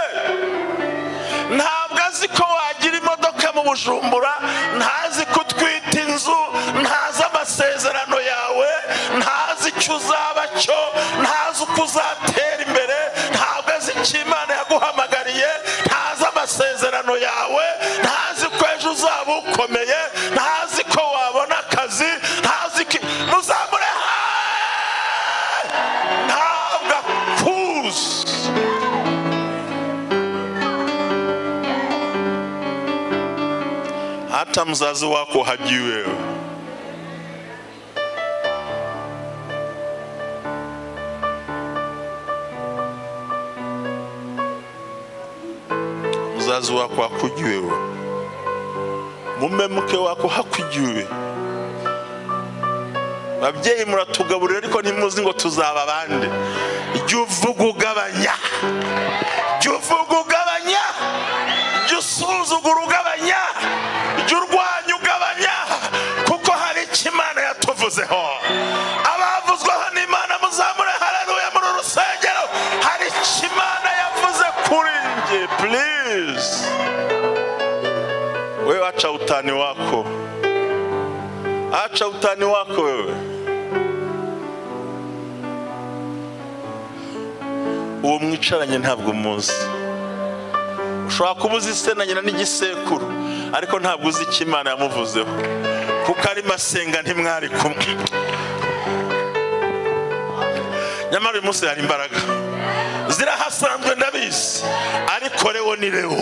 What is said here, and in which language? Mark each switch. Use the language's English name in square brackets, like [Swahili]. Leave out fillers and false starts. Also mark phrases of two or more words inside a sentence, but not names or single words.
[Kinyarwanda] Ntabwo azi ko wagira imodoka mu Bujumbura, ntazi ko utwita inzu, ntazi amasezerano yawe, ntazi icyo uzaba cyo, ntazi uko uzatera imbere, ntabwo azi icyo Imana yaguhamagariye, ntazi amasezerano yawe, ntazi ko ejo uzaba ukomeye, ntazi ko wabona akazi, ntazi ko muzamure ntabwo akuzi. [Swahili] Hata mzazi wako hajui wewe. Mzazi wako hakujui wewe. Mume mke wako hakujui. [Kinyarwanda] Babyeyi muratugaburira ariko ntimuzi ngo tuzaba bande. Jya uvuga ugabanya. Jya uvuga ugabanya. Jya usuzugura ugabanya. Jya urwanya ugabanya. Kuko hari icyo Imana yatuvuzeho. Abavuzweho n'Imana muzamure haleluya muri rusengero. Hari icyo Imana yavuze kuri njye. [English] Please. [Swahili] Wewe acha utani wako. Acha utani wako wewe. [Kinyarwanda] Uwo mwicaranye ntabwo muzi. Ushobora kuba uzi se na nyina n'igisekuru, ariko ntabwo uzi icyo Imana yamuvuzeho. Kuko ari masenga ntimwari kumwe. Nyamara uyu munsi hari imbaraga zirahasanzwe ndabizi, ariko [Swahili] Leo ni Leo.